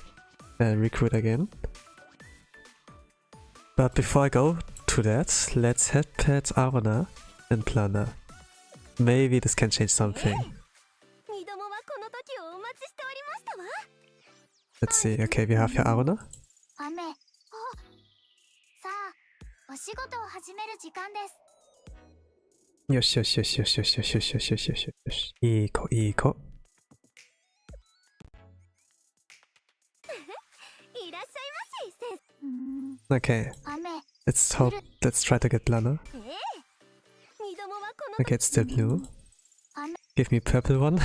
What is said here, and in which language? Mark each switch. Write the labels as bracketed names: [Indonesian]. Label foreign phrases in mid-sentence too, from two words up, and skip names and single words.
[English] Recruit again. But before I go to that, let's head pet Arona and Plana. Maybe this can change something. Let's see. Okay, we have here Arona. Yosh, yosh, yosh, yosh, yosh, yosh, yosh, yosh, yosh, yosh, yosh. Iko. Okay, let's try to get Plana. Okay, it's still blue. Give me purple one.